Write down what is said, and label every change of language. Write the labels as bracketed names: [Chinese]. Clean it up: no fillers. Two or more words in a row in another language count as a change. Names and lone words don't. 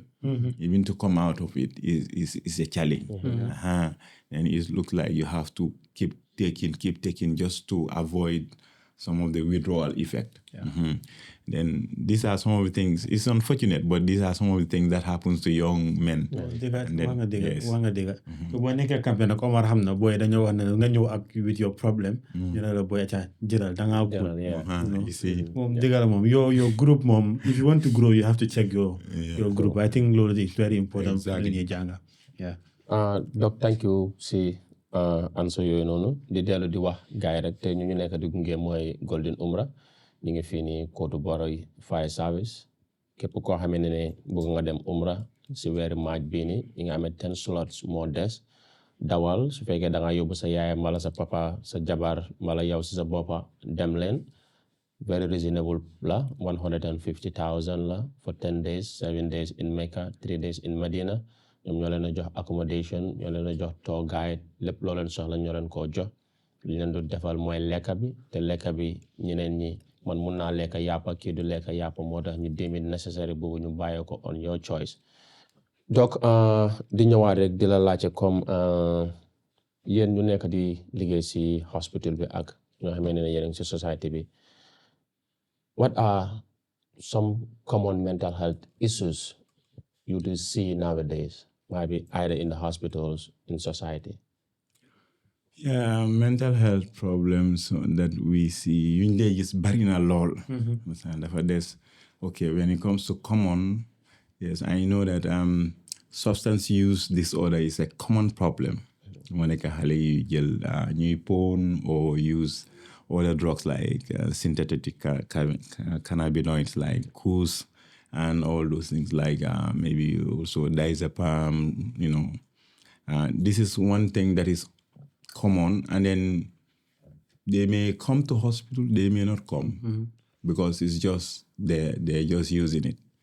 [English] Even to come out of it is a challenge. And it looks like you have to keep taking just to avoid some of the withdrawal effect. Then these are some of the things. It's unfortunate, but these are some of the things that happens to young men. [Wolof] Boo nekkee campagne nag Omar xam na booy dañoo wax ne nga ñëw ak [English] with your problem. [Wolof] ñu ne la booy ca jëlal da ngaa good. [English] You see. [Wolof] Moom dëgg la moom [English] your group moom if you want to grow you have to check your group. I think loolu is very important. Exactly. [Wolof] Li ñuy jàng. Doc, [English] thank you [Wolof] si answer yooyu noonu di dellu di wax gars yi rek te ñu nekk di gunge mooy Golden Umrah ñu ngi fii nii Kotu Boroy Fire Service képp koo xamee ne bëgg nga dem Umrah si weeri maaj bii nii yi nga amee 10 slots moo des dawal su fekkee da nga yóbbu sa yaay mala sa papa sa jabar mala yow si sa boppa dem leen [English] very reasonable [Wolof] la 150,000 la [English] for 10 days 7 days in Mecca 3 days in Medina [Wolof] ñoom ñoo leen a jox accommodation ñoo leen a jox [English] tour guide [Wolof] lépp loo leen soxla ñoo leen koo jox li leen du defal mooy lekka bi te lekka bi ñeneen ñi man mun naa lekka yàppa kii du lekka yàppa moo tax ñu deem [English] it necessary [Wolof] boobu ñu bàyyi ko [English] on your choice [Wolof] donc di ñëwaat rek di la laajte comme yéen ñu nekk di liggéey si hospital bi ak ñoo xamee ne yéen si society bi [English] what are some common mental health issues you do see nowadays maybe either in the hospitals in society? Yeah, mental health problems that we see usually just [Wolof] bari na lool. [English] Okay, when it comes to common, yes, I know that substance use disorder is a common problem. When you gel new porn or use other drugs like synthetic cannabinoids like Koos and all those things like maybe also diazepam, this is one thing that is common, and then they may come to hospital, they may not come because it's just they're just using it.